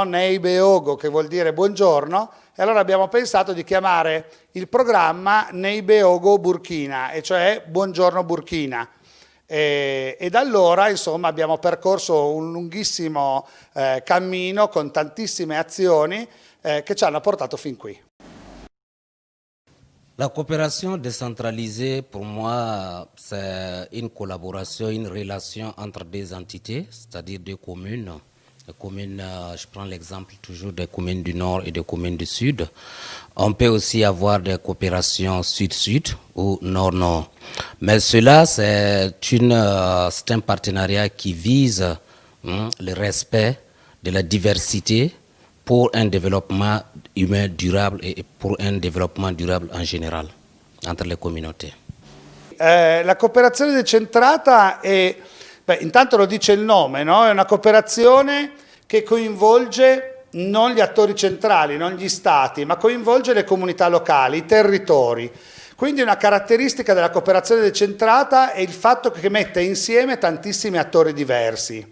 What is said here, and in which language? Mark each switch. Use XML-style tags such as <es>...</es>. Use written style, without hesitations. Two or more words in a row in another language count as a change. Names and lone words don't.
<it>Neibeogo, che vuol dire buongiorno, e allora abbiamo pensato di chiamare il programma Neibeogo Burkina, e cioè Buongiorno Burkina. E da allora insomma abbiamo percorso un lunghissimo cammino con tantissime azioni che ci hanno portato fin qui.</it> <fr>La coopération décentralisée, pour moi, c'est une collaboration, une relation entre des entités, c'est-à-dire deux communes. Les communes, je prends l'exemple toujours des communes du Nord et des communes du Sud. On peut aussi avoir des coopérations Sud-Sud ou Nord-Nord. Mais cela, c'est un partenariat qui vise le respect de la diversité pour un développement humain durable et pour un développement durable en général entre le communauté.</fr> <it>La cooperazione decentrata è, intanto lo dice il nome, no? È una cooperazione che coinvolge non gli attori centrali, non gli stati, ma coinvolge le comunità locali, i territori. Quindi una caratteristica della cooperazione decentrata è il fatto che mette insieme tantissimi attori diversi.</it>